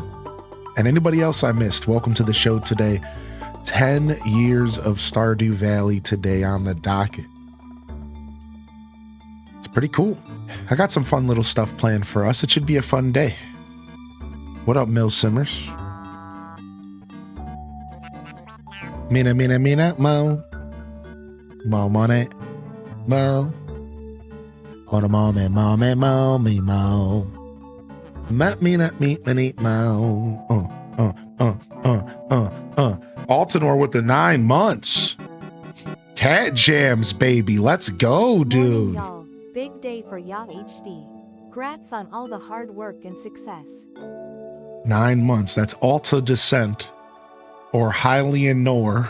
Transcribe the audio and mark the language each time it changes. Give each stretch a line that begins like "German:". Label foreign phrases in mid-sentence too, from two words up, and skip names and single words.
English: And anybody else I missed, welcome to the show today. 10 years of Stardew Valley today on the docket. It's pretty cool. I got some fun little stuff planned for us. It should be a fun day. What up, Mill Simmers? Mina, mina, mina, mo. Mo, money. Mo. Mo, mo, me, mo, me, mo, me, mo. Ma, mina, me, me, mo. Altanor with the 9 months. Cat Jams, baby. Let's go, dude. Morning, y'all. Big day for Ya HD. Congrats on all the hard work and success. 9 months. That's Alta Descent or Hylian Nor.